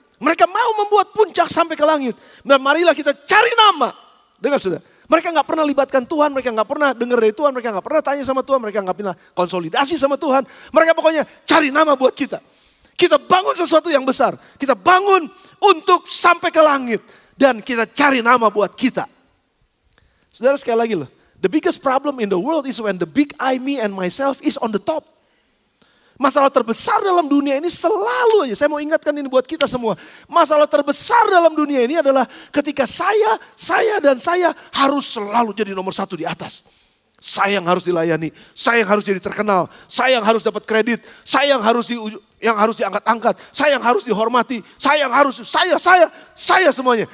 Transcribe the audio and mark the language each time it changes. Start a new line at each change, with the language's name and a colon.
Indonesian: Mereka mau membuat puncak sampai ke langit. Dan marilah kita cari nama. Dengar sudah. Mereka gak pernah libatkan Tuhan, mereka gak pernah dengar dari Tuhan, mereka gak pernah tanya sama Tuhan, mereka gak pernah konsolidasi sama Tuhan. Mereka pokoknya cari nama buat kita. Kita bangun sesuatu yang besar. Kita bangun untuk sampai ke langit. Dan kita cari nama buat kita. Saudara sekali lagi loh.
English: The biggest problem in the world is when the big I, me and myself is on the top.
Indonesian: Masalah terbesar dalam dunia ini selalu aja, saya mau ingatkan ini buat kita semua. Masalah terbesar dalam dunia ini adalah ketika saya dan saya harus selalu jadi nomor satu di atas. Saya yang harus dilayani, saya yang harus jadi terkenal, saya yang harus dapat kredit, saya yang harus diangkat-angkat, saya yang harus dihormati, saya yang harus, saya semuanya.